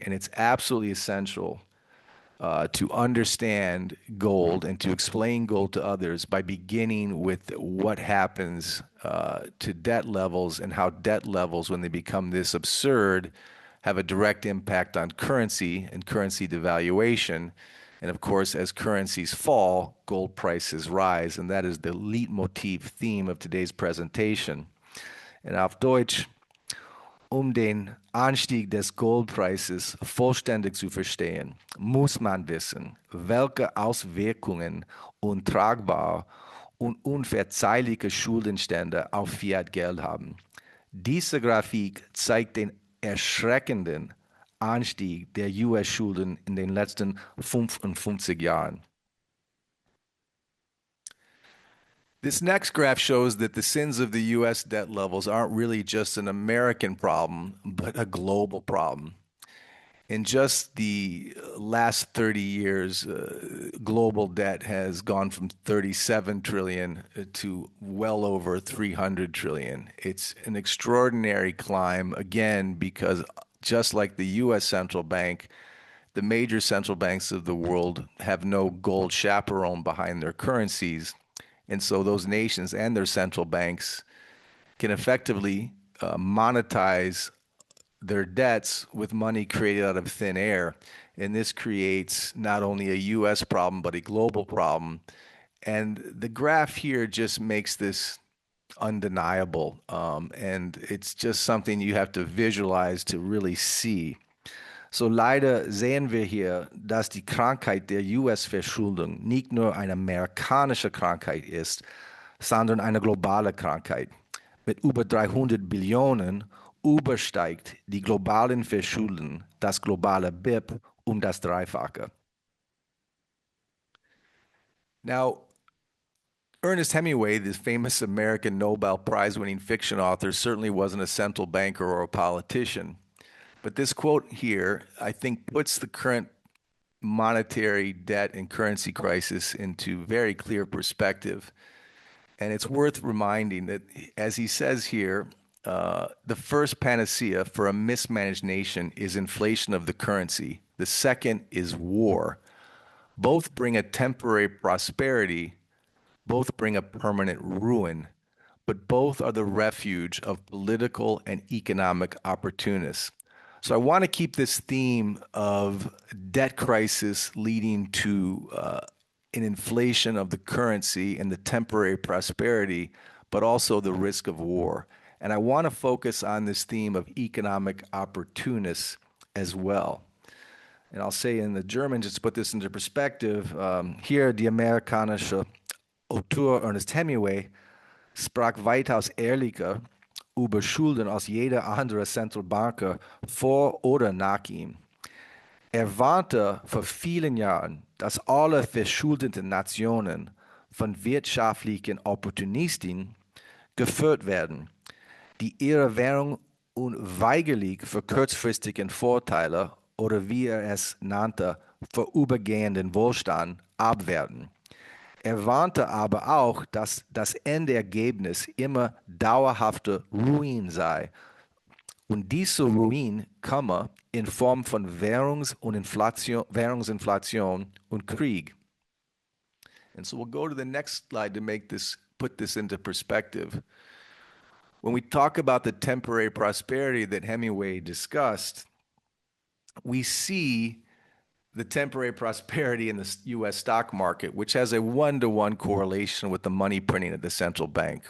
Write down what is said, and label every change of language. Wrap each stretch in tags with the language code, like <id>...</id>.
<en>And it's absolutely essential to understand gold and to explain gold to others by beginning with what happens to debt levels and how debt levels, when they become this absurd, have a direct impact on currency and currency devaluation. And of course, as currencies fall, gold prices rise. And that is the leitmotif theme of today's presentation.</en> <de>And auf Deutsch, den Anstieg des Goldpreises vollständig zu verstehen, muss man wissen, welche Auswirkungen untragbar und unverzeihliche Schuldenstände auf Fiat-Geld haben. Diese Grafik zeigt den erschreckenden Anstieg der US-Schulden in den letzten 55 Jahren.</de> <en>This next graph shows that the sins of the US debt levels aren't really just an American problem, but a global problem. In just the last 30 years, global debt has gone from 37 trillion to well over 300 trillion. It's an extraordinary climb, again, because just like the US central bank, the major central banks of the world have no gold chaperone behind their currencies. And so those nations and their central banks can effectively monetize their debts with money created out of thin air. And this creates not only a US problem, but a global problem. And the graph here just makes this undeniable. And it's just something you have to visualize to really see.</en> <de>So leider sehen wir hier, dass die Krankheit der US-Verschuldung nicht nur eine amerikanische Krankheit ist, sondern eine globale Krankheit. Mit über 300 Billionen übersteigt die globalen Verschulden das globale BIP um das Dreifache.</de> <en>Now, Ernest Hemingway, the famous American Nobel Prize-winning fiction author, certainly wasn't a central banker or a politician. But this quote here, I think, puts the current monetary debt and currency crisis into very clear perspective. And it's worth reminding that, as he says here, the first panacea for a mismanaged nation is inflation of the currency. The second is war. Both bring a temporary prosperity, both bring a permanent ruin, but both are the refuge of political and economic opportunists. So I want to keep this theme of debt crisis leading to an inflation of the currency and the temporary prosperity, but also the risk of war. And I want to focus on this theme of economic opportunists as well. And I'll say in the German, just to put this into perspective,</en> <de>hier die amerikanische Autor Ernest Hemingway sprach weitaus ehrlicher über Schulden als jeder andere Zentralbanker vor oder nach ihm. Er warnte vor vielen Jahren, dass alle verschuldeten Nationen von wirtschaftlichen Opportunisten geführt werden, die ihre Währung unweigerlich für kurzfristigen Vorteile oder wie er es nannte, vorübergehenden Wohlstand abwerten. Er warnte aber auch, dass das Endergebnis immer dauerhafte Ruin sei. Und diese Ruin komme in Form von Währungsinflation und Krieg.</de> <en>And so we'll go to the next slide to put this into perspective. When we talk about the temporary prosperity that Hemingway discussed, we see the temporary prosperity in the U.S. stock market, which has a one-to-one correlation with the money printing at the central bank.</en>